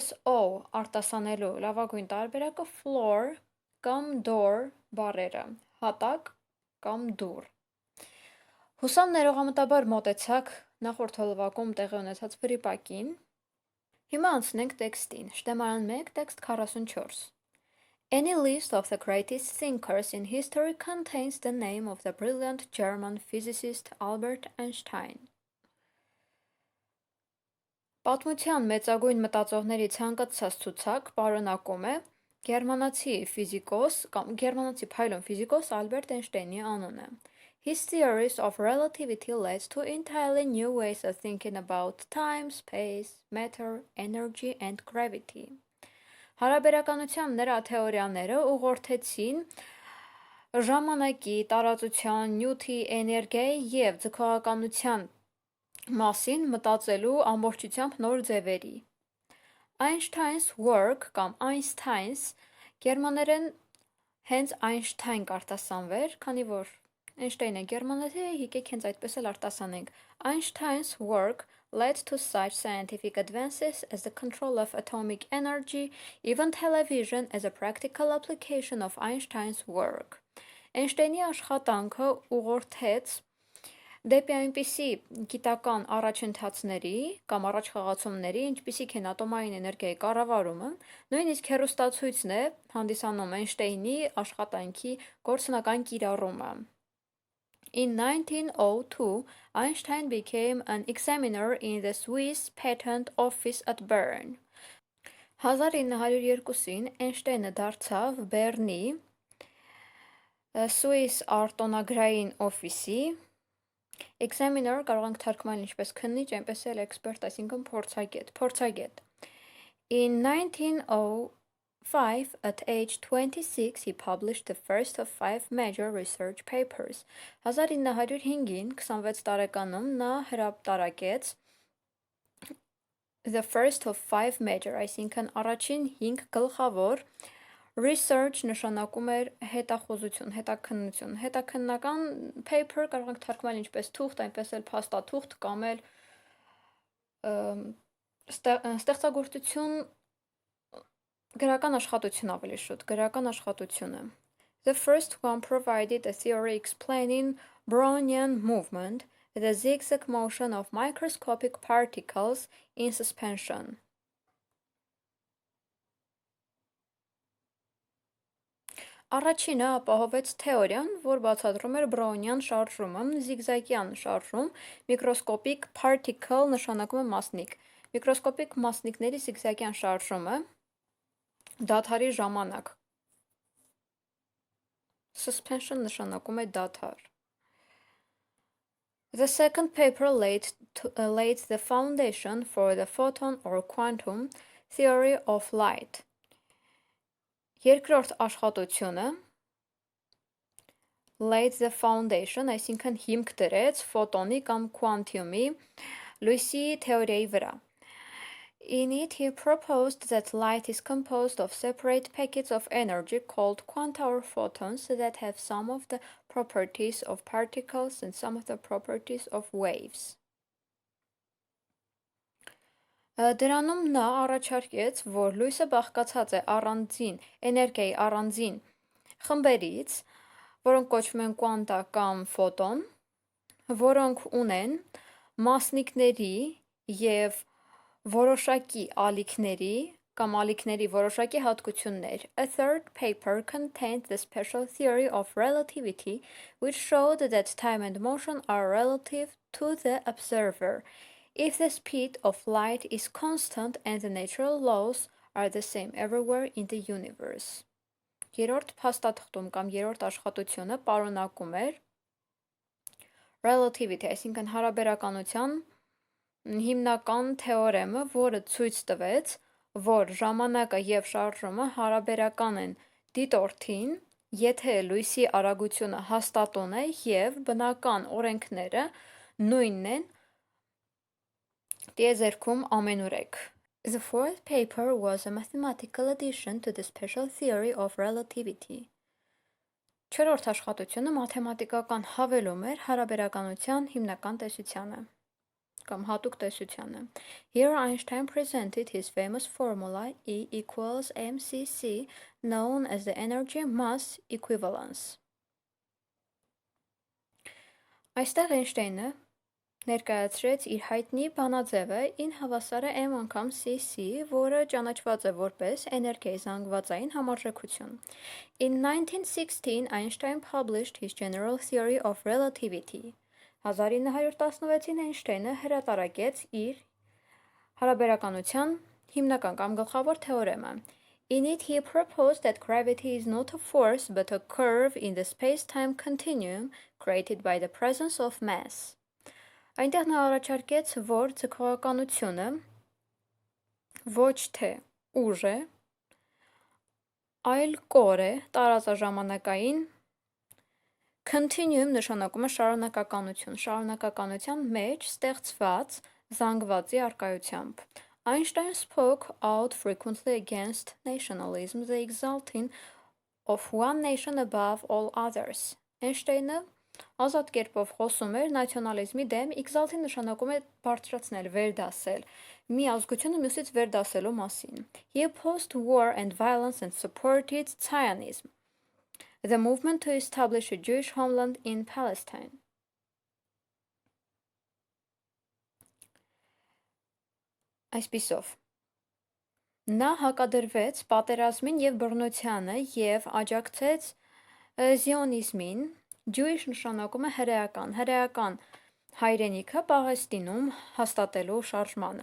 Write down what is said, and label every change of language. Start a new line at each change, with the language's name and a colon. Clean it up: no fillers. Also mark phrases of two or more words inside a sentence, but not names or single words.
Armenian: O արտասանելու լավագույն տարբերակը floor կամ door բառերը, հատակ կամ դուռ։ Հուսամ ներողամտաբար մոտեցաք նախորդ հոլովակում տեղի ունեցած վրիպակին։ Հիմա անցնենք տեքստին, Շտեմարան 1, տեքստ 44։
English: Any list of the greatest thinkers in history contains the name of the brilliant German physicist Albert Einstein.
Armenian: Պատմության մեծագույն մտածողների ցանկացած ցուցակ պարունակում է գերմանացի փայլուն ֆիզիկոս Ալբերտ Էյնշտեյնի անունը։
English: His theories of relativity led to entirely new ways of thinking about time, space, matter, energy and gravity.
Armenian: Հարաբերականության նրա թեորիաները ուղղորդեցին ժամանակի, տարածության, նյութի, էներգիայի և ձգողականության մասին մտածելու ամբողջությամբ նոր ձևերի։
English: Einstein's work
Armenian: կամ Einsteins գերմաներեն հենց Einstein կարտասանվեր, քանի որ Einstein-ը գերմանացի է, եկեք հենց այդպես էլ արտասանենք։
English: Einstein's work led to such scientific advances as the control of atomic energy, even television as a practical application of Einstein's work.
Armenian: Էյնշտեյնի աշխատանքը ուղղորդեց դեպի այնպիսի գիտական առաջընթացների կամ առաջխաղացումների, ինչպիսիք են ատոմային էներգիայի կառավարումը, նույնիսկ հեռուստացույցն է հանդիսանում Էյնշտեյնի աշխատանքի գործնական կիրառումը։
English: In 1902, Einstein became an examiner in the Swiss Patent Office at Bern.
Armenian: 1902-ին Էյնշտեյնը դարձավ Բեռնի Swiss արտոնագրային օֆիսի Examiner կարող ենք թարգմանել ինչպես քննիչ, այնպես էլ expert, այսինքն փորձագետ։
English: In 1905, at age 26, he published the first of 5 major research papers.
Armenian: 1905-ին 26 տարեկանում նա հրապարակեց
English: the first of 5 major,
Armenian: այսինքն առաջին 5 գլխավոր Research նշանակում էր հետախուզություն, հետաքննություն, հետաքննական paper կարող ենք թարգմանել ինչպես թուղթ, այնպես էլ փաստաթուղթ կամ էլ ստեղծագործություն, գրական աշխատություն ավելի շուտ, գրական աշխատությունը։
English: The first one provided a theory explaining Brownian movement, the zigzag motion of microscopic particles in suspension.
Armenian: Առաջինը ապահովեց թեորիան, որ բացատրում էր Բրաունյան շարժումը, զիգզագյան շարժում, միկրոսկոպիկ particle նշանակում է մասնիկ։ Միկրոսկոպիկ մասնիկների զիգզագյան շարժումը դադարի ժամանակ։
English: Suspension
Armenian: նշանակում է դադար։
English: The second paper laid the foundation for the photon or quantum theory of light.
Armenian: Երկրորդ աշխատությունը
English: laid the foundation,
Armenian: այսինքն հիմք դրեց ֆոտոնի կամ քվանտիումի լույսի թեորիայի վրա։
English: In it, he proposed that light is composed of separate packets of energy called quanta or photons that have some of the properties of particles and some of the properties of waves.
Armenian: Դրանում նա առաջարկեց, որ լույսը բաղկացած է էներգիայի առանձին խմբերից, որոնք կոչվում են կվանտա կամ ֆոտոն, որոնք ունեն մասնիկների և որոշակի ալիքների կամ ալիքների որոշակի հատկություններ.
English: A third paper contained the special theory of relativity, which showed that time and motion are relative to the observer, if the speed of light is constant and the natural laws are the same everywhere in the universe.
Armenian: Երրորդ փաստաթղթում կամ երրորդ աշխատությունը պարունակում էր relativity, այսինքն հարաբերականության հիմնական թեորեմը, որը ցույց տվեց, որ ժամանակը և շարժումը հարաբերական են դիտորդին, եթե լույսի արագությունը հաստատուն է և բնական օրենքները նույնն են տիեզերքում ամենուրեք.
English: The fourth paper was a mathematical addition to the special theory of relativity.
Armenian: Չորրորդ աշխատությունը մաթեմատիկական հավելում էր հարաբերականության հիմնական տեսությանը կամ հատուկ տեսությանը.
English: Here Einstein presented his famous formula E equals mcc, known as the energy mass equivalence.
Armenian: Այստեղ Էյնշտեյնը ներկայացրեց իր հայտնի բանաձևը in հավասար է m անգամ cc, որը ճանաչված է որպես էներգիայի զանգվածային համարժեքություն.
English: In 1916, Einstein published his general theory of relativity.
Armenian: 1916-ին Էյնշտեյնը հրատարակեց իր հարաբերականության հիմնական կամ գլխավոր թեորեմը.
English: In it he proposed that gravity is not a force but a curve in the space-time continuum created by the presence of mass.
Armenian: Այնտեղ նա առաջարկեց, որ ձգողականությունը ոչ թե ուժ է, այլ կոր է տարածաժամանակային continuum նշանակում է շարունակականության մեջ ստեղծված զանգվածի առկայությամբ.
English: Einstein spoke out frequently against nationalism, the exalting of one nation above all others.
Armenian: Էյնշտեյնը ազատ կերպով խոսում էր նացիոնալիզմի դեմ, exalting նշանակում է բարձրացնել, վերդասել, մի ազգությունը մյուսից վերդասելու մասին.
English: He opposed war and violence and supported Zionism, the movement to establish a Jewish homeland in Palestine.
Armenian: Այսպիսով, նա հակադրվեց պատերազմին և բռնությանը և աջակցեց զիոնիզմին. Jewish նշանակում է հրեական հայրենիքը Պաղեստինում հաստատելու շարժմանը.